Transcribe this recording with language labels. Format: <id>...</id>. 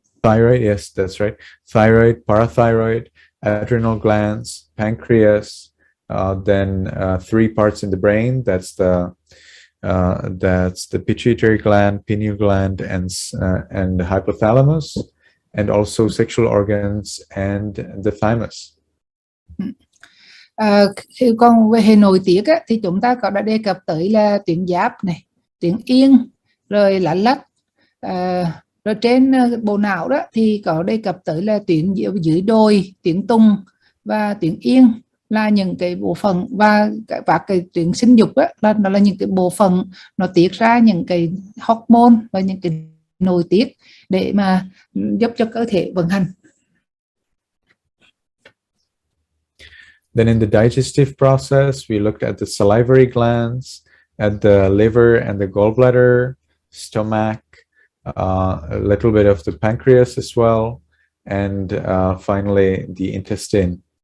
<en>Thyroid, yes, that's right. Thyroid, parathyroid, adrenal glands, pancreas, then 3 parts in the brain. That's the pituitary gland, pineal gland, and the hypothalamus, and also sexual organs and the thymus.</en> <vi>Còn về hệ nội tiết á, thì chúng ta đã đề cập tới là tuyến giáp này, tuyến yên, rồi lá lách, rồi trên bộ não đó thì có đề cập tới là tuyến dưới đồi, tuyến tùng và tuyến yên là những cái bộ phận, và cái tuyến sinh dục đó nó là những cái bộ phận nó tiết ra những cái hormone và những cái nội tiết để mà giúp cho cơ thể vận hành.</vi> <en>Then in the digestive process, we looked at the salivary glands, at the liver and the gallbladder, stomach, a little bit of the pancreas as well, and finally the intestine.</en>